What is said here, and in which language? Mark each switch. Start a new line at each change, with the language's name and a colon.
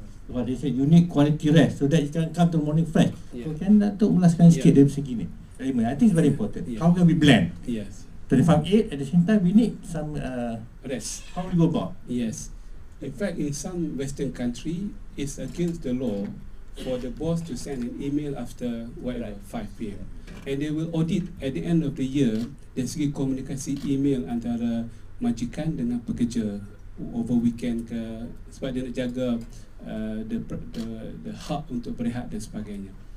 Malay: Sebab dia
English: say you need quality rest so that you can come to morning fresh.
Malay: So kan Datuk ulaskan sikit dari segi ni.
English: I think it's very important. How can we blend? 25-8 at the same time we need some rest. How we go about? Yes. In fact, in some Western country, it's against the law for the boss to send an email after 5 PM. And they will audit at the end of the year
Malay: dari segi komunikasi email antara majikan dengan pekerja
English: over weekend
Malay: ke, sebab dia nak jaga the hak untuk berehat dan sebagainya.